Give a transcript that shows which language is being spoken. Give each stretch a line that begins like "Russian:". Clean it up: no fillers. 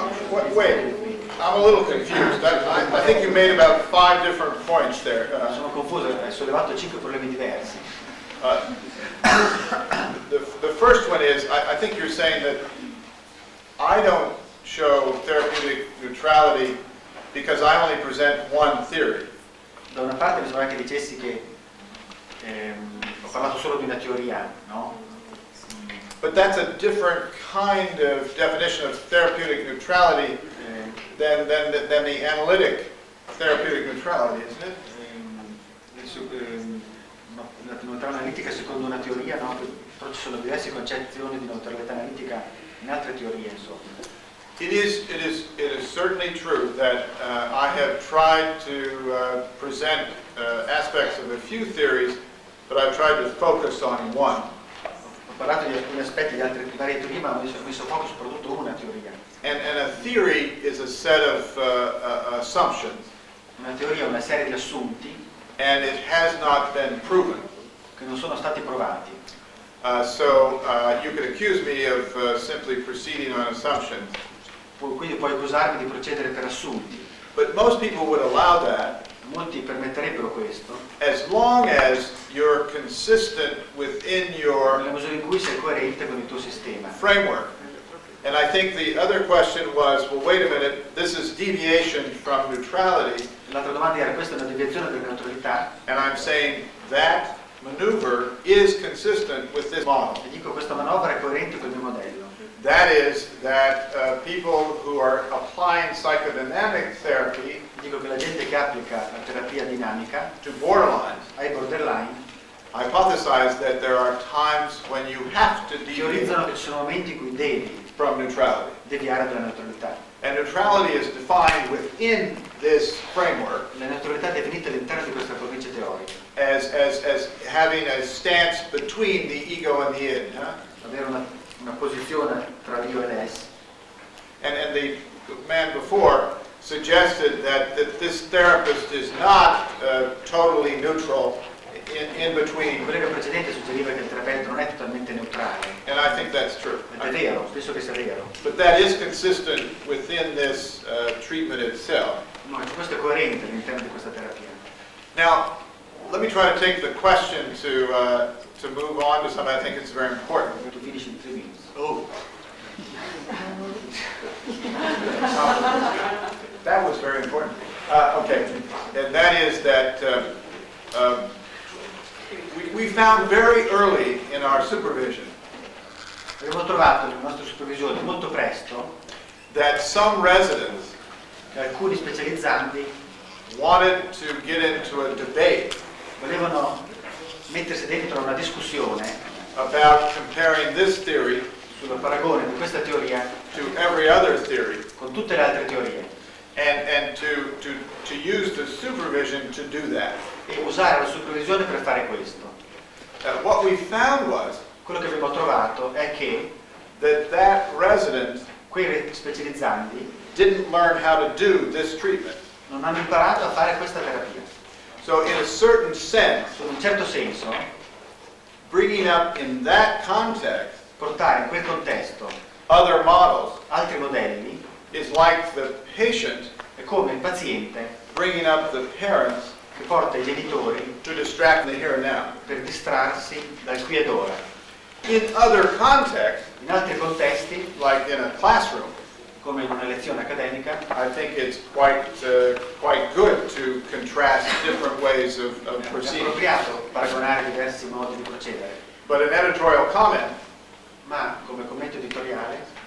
English: Wait, I'm a little confused. I think you made about 5 different points there.
Italian: Sono confuso, hai sollevato 5 problemi diversi.
English: The first one is, I think you're saying that I don't show therapeutic neutrality because I only present one theory.
Italian: Da una parte mi sembra che dicessi che ho parlato solo di una teoria, no?
English: But that's a different kind of definition of therapeutic neutrality than the analytic therapeutic neutrality, isn't it?
Italian: La neutralità analitica secondo una teoria, no? Però ci sono diverse concezioni di neutralità analitica in altre teorie, insomma.
English: It is certainly true that I have tried to present aspects of a few theories, but I've tried to focus on one.
Italian: Ho parlato di alcuni aspetti di altre varie teorie, ma ho messo foco soprattutto una teoria.
English: And a theory is a set of assumptions,
Italian: Una teoria è una serie di assunti
English: and it has not been proven.
Italian: che non sono stati provati.
English: So you could accuse me of simply proceeding on assumptions.
Italian: Quindi puoi accusarmi di procedere per assunti.
English: But most people would allow that
Italian: Molti permetterebbero questo,
English: as long as you're consistent within your
Italian: nella misura in cui sei coerente con il tuo sistema.
English: framework. And I think the other question was, well, wait a minute, this is deviation from neutrality,
Italian: L'altra domanda era: questa è una deviazione della neutralità?
English: and I'm saying that maneuver is consistent with this model.
Italian: E dico questa manovra è coerente col mio modello.
English: That is that people who are applying psychodynamic therapy
Italian: Dico che la gente che applica la terapia dinamica
English: to borderlines
Italian: ai borderline
English: hypothesize that there are times when you have to
Italian: teorizzano
English: deviate
Italian: che ci sono momenti in cui devi
English: from neutrality.
Italian: deviare dalla neutralità.
English: And neutrality is defined within this framework
Italian: La neutralità è definita all'interno di questa cornice teorica,
English: as having a stance between the ego and the id. Huh?
Italian: avere una posizione tra l'io e l'es.
English: And the man before suggested that this therapist is not totally neutral in between.
Italian: collega precedente suggeriva che il terapeuta non è totalmente neutrale,
English: And I think that's true.
Italian: ed è vero, penso che sia vero.
English: But that is consistent within this treatment itself.
Italian: No, questo è coerente all'interno di questa terapia.
English: Now, let me try to take the question to move on to something I think is very important.
Italian: Tu finisci in 3 minuti.
English: Oh. That was very important. Okay, and that is that we found very early in our supervision
Italian: Abbiamo trovato nella nostra supervisione molto presto
English: that some residents
Italian: che alcuni specializzanti
English: wanted to get into a debate
Italian: volevano mettersi dentro a una discussione
English: about comparing this theory
Italian: sul paragone di questa teoria
English: to every other theory
Italian: con tutte le altre teorie
English: and to use the supervision to do that.
Italian: e usare la supervisione per fare questo.
English: What we found was
Italian: Quello che abbiamo trovato è che
English: that resident
Italian: quei specializzanti
English: didn't learn how to do this treatment.
Italian: non hanno imparato a fare questa terapia.
English: So in a certain sense,
Italian: In un certo senso,
English: bringing up in that context
Italian: portare in quel contesto
English: other models
Italian: altri modelli
English: is like the patient
Italian: è come il paziente
English: bringing up the parents
Italian: che porta i genitori
English: to distract the here and now.
Italian: per distrarsi dal qui ed ora.
English: In other contexts,
Italian: In altri contesti,
English: like in a classroom,
Italian: come in una lezione accademica,
English: I think it's quite good to contrast different ways of
Italian: è
English: proceeding.
Italian: appropriato paragonare diversi modi di procedere,
English: But an editorial comment,
Italian: ma come commento editoriale,